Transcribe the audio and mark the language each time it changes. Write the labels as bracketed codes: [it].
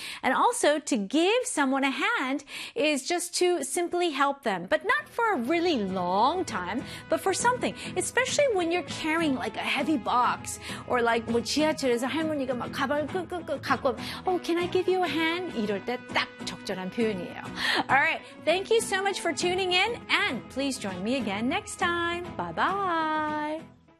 [en] And also, to give someone a hand is just to simply help them, but not for a really long time, but for something, especially when you're carrying like a heavy box, or like [ko] 뭐 지하철에서 할머니가 막 가방을 끄끄끄 갖고, [en] oh, can I give you a hand? [ko] 이럴 때 딱 적절한 표현이에요. [en] All right. Thank you so much for tuning in, and please join me again next time. Bye-bye.